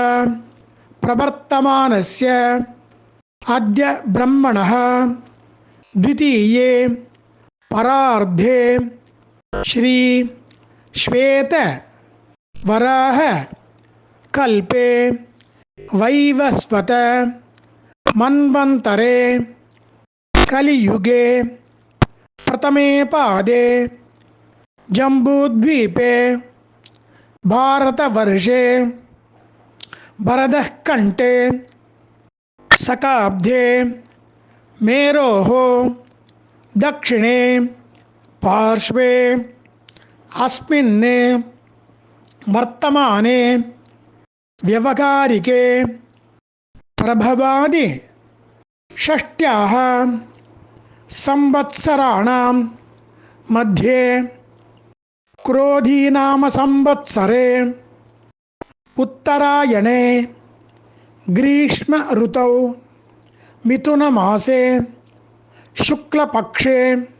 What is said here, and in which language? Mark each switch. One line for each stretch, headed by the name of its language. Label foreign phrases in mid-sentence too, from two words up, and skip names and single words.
Sanskrit: प्रवर्तमानस्य अद्य ब्रह्मणः द्वितीये परार्धे श्री श्वेत वराह कल्पे वैवस्वत मन्वन्तरे कलियुगे प्रथमे पादे जम्बूद्वीपे भारतवर्षे भरतः खण्डे शकाब्दे मेरोः दक्षिणे पार्श्वे अस्मिन् वर्तमाने व्यवहारिके प्रभवादि षष्ट्याः संवत्सराणां मध्ये क्रोधीनाम संवत्सरे उत्तरायणे ग्रीष्म ऋतौ मिथुनमासे शुक्लपक्षे